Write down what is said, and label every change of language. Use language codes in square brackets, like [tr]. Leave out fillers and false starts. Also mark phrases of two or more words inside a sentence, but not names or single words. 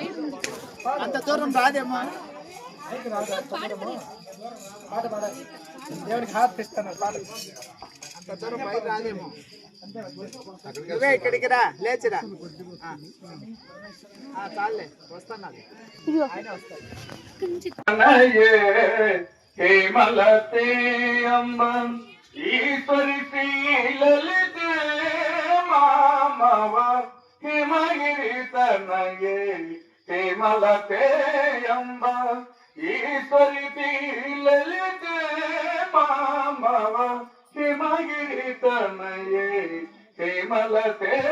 [te] అంత దూరం రాదేమ్మా. పాట పాడాలి. దేవునికి హాత్ ఇస్తాను. పాట అంత దూరం పైకి రాదేమో. నువ్వే ఇక్కడికి రా, లేచిరా. చాలే వస్తాను. ఆయన వస్తాడు. [sa] हेमलते अम्ब ईश्वरी ललिते मामव हिमगिरि तनये हेमलते अम्ब ईश्वरी ललिते मामव हिमगिरि तनये हेमलते